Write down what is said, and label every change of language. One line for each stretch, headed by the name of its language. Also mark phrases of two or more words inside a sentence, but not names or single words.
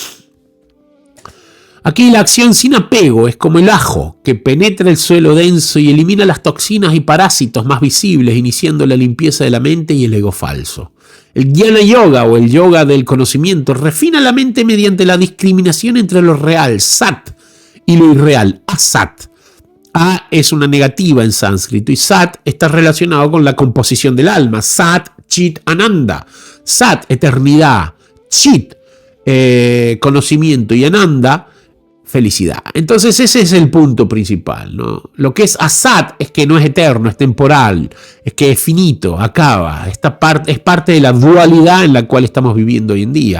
Spanish: Aquí la acción sin apego es como el ajo que penetra el suelo denso y elimina las toxinas y parásitos más visibles, iniciando la limpieza de la mente y el ego falso. El Jnana Yoga o el yoga del conocimiento refina la mente mediante la discriminación entre lo real, sat, y lo irreal, asat. A es una negativa en sánscrito y sat está relacionado con la composición del alma.
Sanskrit: सत् चित् आनन्द सत्,
Spanish: eternidad. Chit, conocimiento, y ananda, felicidad. Entonces ese es el punto principal, ¿no? Lo que es asat es que no es eterno, es temporal, es que es finito, acaba. Esta parte es parte de la dualidad en la cual estamos viviendo hoy en día.